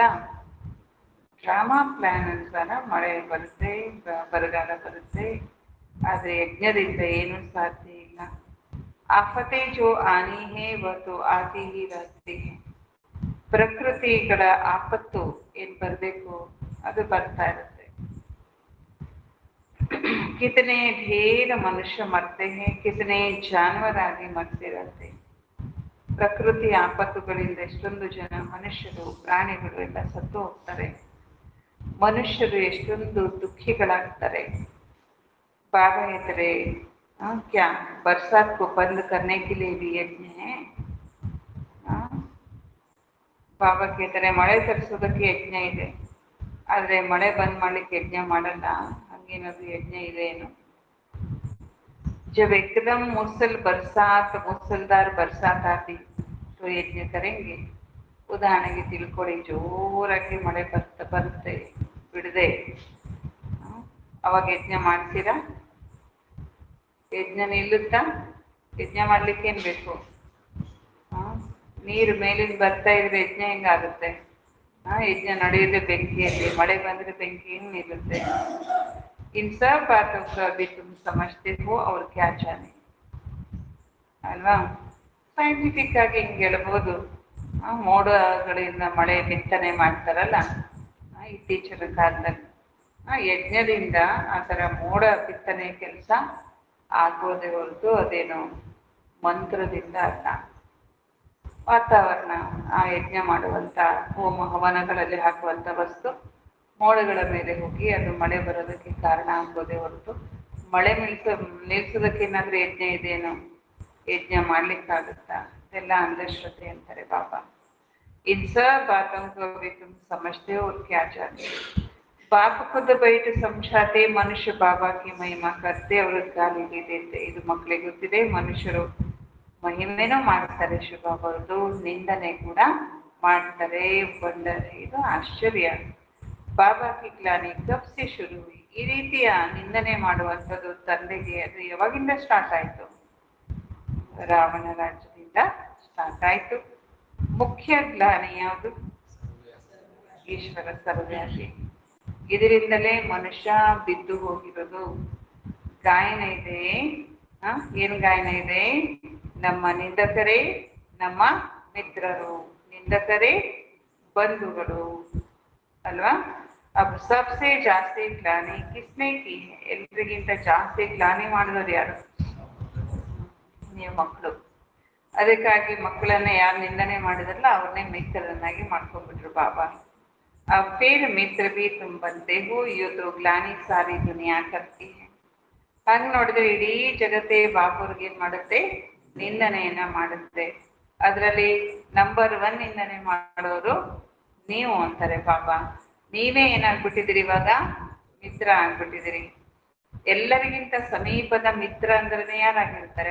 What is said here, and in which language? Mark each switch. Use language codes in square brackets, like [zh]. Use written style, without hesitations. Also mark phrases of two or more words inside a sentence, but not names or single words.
[en] drama plan [kn] ಅನುಸಾರ ಮಳೆ ಬರುತ್ತೆ, ಬರಗಾಲ ಬರುತ್ತೆ. ಆದ್ರೆ ಯಜ್ಞದಿಂದ ಏನೂ ಸಾಧ್ಯ ಇಲ್ಲ. [hi] आफ़तें जो आनी हैं वो तो आती ही रहती हैं. [kn] ಪ್ರಕೃತಿಗಳ ಆಪತ್ತು ಏನ್ ಬರಬೇಕು ಅದು ಬರ್ತಾ ಇರುತ್ತೆ. [hi] कितने ढेर मनुष्य मरते हैं, कितने जानवर आदि मरते रहते हैं. [kn] ಪ್ರಕೃತಿ ಆಪತ್ತುಗಳಿಂದ ಎಷ್ಟೊಂದು ಜನ ಮನುಷ್ಯರು ಪ್ರಾಣಿಗಳು ಎಲ್ಲ ಸತ್ತು ಹೋಗ್ತಾರೆ. ಮನುಷ್ಯರು ಎಷ್ಟೊಂದು ದುಃಖಿಗಳಾಗ್ತಾರೆ. [hi] ಬಾಬಾ ಹೇಳ್ತಾರೆ क्या बरसात को बंद करने के लिए भी यज्ञ है. [kn] ಬಾಬಾ ಹೇಳ್ತಾರೆ ಮಳೆ ತರಿಸೋದಕ್ಕೆ ಯಜ್ಞ ಇದೆ, ಆದ್ರೆ ಮಳೆ ಬಂದ್ ಮಾಡ್ಲಿಕ್ಕೆ ಯಜ್ಞ ಮಾಡಲ್ಲ. ಹಂಗೇನಾದ್ರು ಯಜ್ಞ ಇದೆ ಏನು? [hi] जब एकदम मूसलधार बरसात आती तो यज्ञ करेंगे. [kn] ಉದಾಹರಣೆಗೆ ತಿಳ್ಕೊಳ್ಳಿ, ಜೋರಾಗಿ ಮಳೆ ಬರುತ್ತೆ ಬಿಡದೆ, ಅವಾಗ ಯಜ್ಞ ಮಾಡ್ತೀರಾ? ಯಜ್ಞ ನಿಲ್ಲುತ್ತಾ? ಯಜ್ಞ ಮಾಡ್ಲಿಕ್ಕೆ ಏನ್ ಬೇಕು? ನೀರು ಮೇಲಿಂದ ಬರ್ತಾ ಇದ್ರೆ ಯಜ್ಞ ಹೆಂಗಾಗುತ್ತೆ? ಯಜ್ಞ ನಡೆಯುತ್ತೆ ಬೆಂಕಿಯಲ್ಲಿ. ಮಳೆ ಬಂದ್ರೆ ಬೆಂಕಿ ಹೆಂಗ್ ನಿಲ್ಲುತ್ತೆ? [hi] इन सब बातों को अभी तुम समझते हो और क्या जाने ಅಲ್ವಾ? [kn] ಸೈಂಟಿಫಿಕ್ ಆಗಿ ಹಿಂಗೆ ಹೇಳ್ಬೋದು. ಮೋಡಗಳಿಂದ ಮಳೆ ಬಿತ್ತನೆ ಮಾಡ್ತಾರಲ್ಲ ಇತ್ತೀಚಿನ ಕಾಲದಲ್ಲಿ, ಯಜ್ಞದಿಂದ ಆ ಥರ ಮೋಡ ಬಿತ್ತನೆ ಕೆಲಸ ಆಗೋದೇ ಹೊರತು ಅದೇನು ಮಂತ್ರದಿಂದ ಅಲ್ಲ. ವಾತಾವರಣ, ಆ ಯಜ್ಞ ಮಾಡುವಂಥ ಹೋಮ ಹವನಗಳಲ್ಲಿ ಹಾಕುವಂಥ ವಸ್ತು ಮೋಡಗಳ ಮೇಲೆ ಹೋಗಿ ಅದು ಮಳೆ ಬರೋದಕ್ಕೆ ಕಾರಣ ಆಗೋದೇ ಹೊರತು ಮಳೆ ನಿಲ್ಸೋದಕ್ಕೆ ಏನಾದರೂ ಯಜ್ಞ ಇದೇನು? ಯಜ್ಞ ಮಾಡ್ಲಿಕ್ಕಾಗುತ್ತಾ? ಇದೆಲ್ಲ ಅಂಧಶ್ರದ್ಧೆ ಅಂತಾರೆ ಬಾಬಾ. [hi] इन सब बातों को अभी तुम समझते हो और क्या जानते हो. बाप खुद बैठ समझाते, मनुष्य बाबा की महिमा करते और गाली भी देते. [kn] ಇದು ಮಕ್ಕಳಿಗೆ ಗೊತ್ತಿದೆ. ಮನುಷ್ಯರು ಮಹಿಮೆನೂ ಮಾಡ್ತಾರೆ ಶುಭವರದು, ನಿಂದನೆ ಕೂಡ ಮಾಡ್ತಾರೆ. ಬಂದರೆ ಇದು ಆಶ್ಚರ್ಯ. [hi] बाबा की ग्लानि कब से शुरू हुई. [kn] ಈ ರೀತಿಯ ನಿಂದನೆ ಮಾಡುವಂಥದ್ದು ತಂದೆಗೆ ಅದು ಯಾವಾಗಿಂದ ಸ್ಟಾರ್ಟ್ ಆಯಿತು? ರಾವಣ ರಾಜ್ಯದಿಂದ ಸ್ಟಾರ್ಟ್ ಆಯಿತು. ಮುಖ್ಯ ಗ್ಲಾನಿ ಯಾವುದು? ಈಶ್ವರ ಸರ್ವ್ಯಾಪಿ. ಇದರಿಂದಲೇ ಮನುಷ್ಯ ಬಿದ್ದು ಹೋಗಿರೋದು. ಗಾಯನ ಇದೆ. ಏನು ಗಾಯನ ಇದೆ? ನಮ್ಮ ನಿಂದಕರೇ ನಮ್ಮ ಮಿತ್ರರು, ನಿಂದಕರೇ ಬಂಧುಗಳು ಅಲ್ವಾ? [hi] अब सबसे ज़्यादा ग्लानि किसने की है? [kn] ಎಲ್ರಿಗಿಂತ ಜಾಸ್ತಿ ಗ್ಲಾನಿ ಮಾಡಿದವರು ಯಾರು? ನೀವು ಮಕ್ಕಳು. ಅದಕ್ಕಾಗಿ ಮಕ್ಕಳನ್ನ ಯಾರು ನಿಂದನೆ ಮಾಡಿದ್ರಲ್ಲ ಅವ್ರನ್ನೇ ಮಿತ್ರರನ್ನಾಗಿ ಮಾಡ್ಕೊಂಡ್ಬಿಟ್ರು ಬಾಬಾ. [hi] अब फिर मित्र भी तुम बनते हो यो तो ग्लाನಿ सारी दुनिया करती है. [kn] ಹಂಗ್ ನೋಡಿದ್ರೆ ಇಡೀ ಜಗತ್ತೇ ಬಾಪುರ್ಗೆ ಏನ್ ಮಾಡುತ್ತೆ, ನಿಂದನೆಯನ್ನ ಮಾಡುತ್ತೆ. ಅದರಲ್ಲಿ ನಂಬರ್ 1 ನಿಂದನೆ ಮಾಡೋರು ನೀವು ಅಂತಾರೆ ಬಾಬಾ. ನೀವೇ ಏನಾಗ್ಬಿಟ್ಟಿದ್ದೀರಿ ಇವಾಗ, ಮಿತ್ರ ಆಗ್ಬಿಟ್ಟಿದ್ದೀರಿ. ಎಲ್ಲರಿಗಿಂತ ಸಮೀಪದ ಮಿತ್ರ ಅಂದ್ರೆ ಯಾರಾಗಿರ್ತಾರೆ?